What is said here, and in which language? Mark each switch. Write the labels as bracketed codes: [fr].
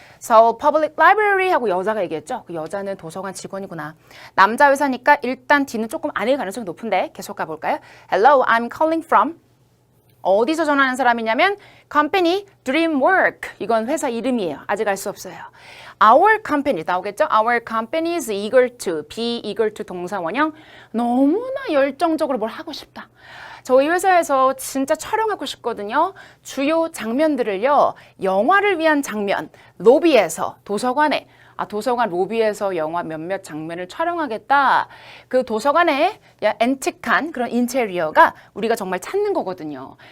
[en] So, public library [ko] 하고 여자가 얘기했죠. 그 여자는 도서관 직원이구나. 남자 회사니까 일단 D는 조금 아닐 가능성이 높은데 계속 가볼까요? [en] Hello, I'm calling from [ko] 어디서 전화하는 사람이냐면 [en] company DreamWork [ko] 이건 회사 이름이에요. 아직 알 수 없어요. [en] Our company [ko] 나오겠죠? [en] Our company is eager to be eager to [ko] 동사 원형 너무나 열정적으로 뭘 하고 싶다. 저희 회사에서 진짜 촬영하고 싶거든요. 주요 장면들을요. 영화를 위한 장면 로비에서 도서관에 도서관 로비에서 영화 몇몇 장면을 촬영하겠다. 그 도서관에 앤틱한 그런 인테리어가 우리가 정말 찾는 거거든요.